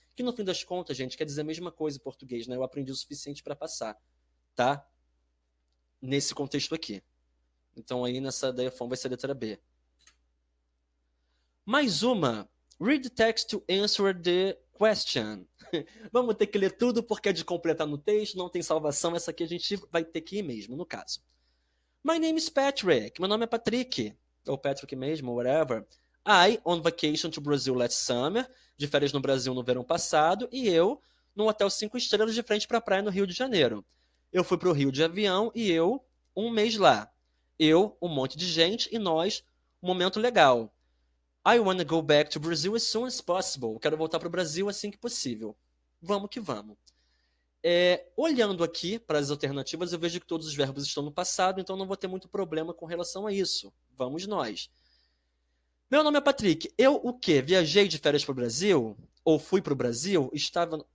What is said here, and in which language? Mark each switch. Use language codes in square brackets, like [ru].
[pt] Que no fim das contas, gente, quer dizer a mesma coisa em português, né? Eu aprendi o suficiente para passar, tá? Nesse contexto aqui. Então aí nessa da iPhone vai ser a letra B. Mais uma. [en] Read the text to answer the question. [pt] Vamos ter que ler tudo porque é de completar no texto, não tem salvação. Essa aqui a gente vai ter que ir mesmo, no caso. [en] My name is Patrick. [pt] Meu nome é Patrick. Ou Patrick mesmo, whatever. [en] I on vacation to Brazil last summer. [pt] De férias no Brasil no verão passado. E eu num hotel 5 estrelas de frente para a praia no Rio de Janeiro. Eu fui para o Rio de avião e eu, um mês lá. Eu, um monte de gente e nós, um momento legal. [en] I wanna go back to Brazil as soon as possible. [pt] Quero voltar para o Brasil assim que possível. Vamos que vamos. Olhando aqui para as alternativas, eu vejo que todos os verbos estão no passado, então não vou ter muito problema com relação a isso. Vamos nós. Meu nome é Patrick. Eu o quê? Viajei de férias para o Brasil? Ou fui para o Brasil? Estava.